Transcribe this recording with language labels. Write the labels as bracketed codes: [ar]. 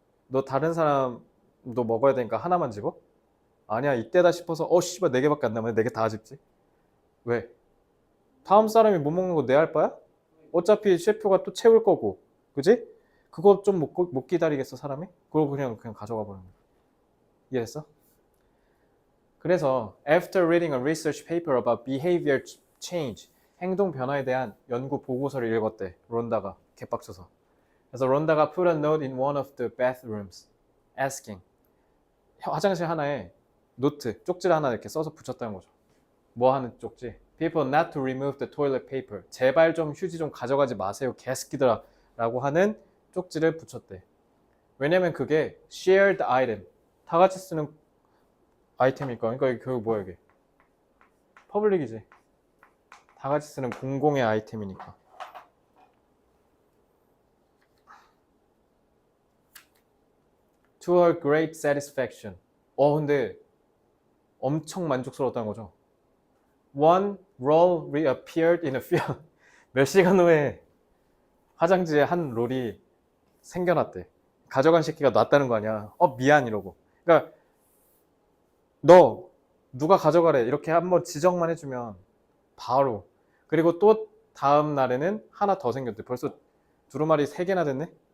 [ko] 너 다른 사람도 먹어야 되니까 하나만 집어? 아니야, 이때다 싶어서 씨발 4개밖에 안 남았네. 4개 다 집지. 왜? 다음 사람이 못 먹는 거 내 알 바야? 어차피 셰프가 또 채울 거고, 그지? 그거 좀 못 기다리겠어, 사람이? 그걸 그냥 가져가 버리는 거야. 이해했어? [en] 그래서 after reading a research paper about behavior change, [ko] 행동 변화에 대한 연구 보고서를 읽었대. 론다가 개빡쳐서. 그래서 론다가 [en] put a note in one of the bathrooms asking, [ko] 화장실 하나에 노트, 쪽지를 하나 이렇게 써서 붙였다는 거죠. 뭐 하는 쪽지? [en] People not to remove the toilet paper. [ko] 제발 좀 휴지 좀 가져가지 마세요, 개새끼들아 라고 하는 쪽지를 붙였대. 왜냐면 그게 [en] shared item, [ko] 다 같이 쓰는 아이템이니까. 그러니까 이게 결국 뭐야, 이게? 퍼블릭이지. 다 같이 쓰는 공공의 아이템이니까. [en] To her great satisfaction. [ko] 근데 엄청 만족스러웠다는 거죠. [en] One roll reappeared in a field. [ko] 몇 시간 후에 화장지에 한 롤이 생겨났대. 가져간 새끼가 놨다는 거 아니야. 미안 이러고. 그러니까 너 누가 가져가래 이렇게 한번 지적만 해주면 바로. 그리고 또 다음 날에는 하나 더 생겼대. 벌써 두루마리 3개나 됐네.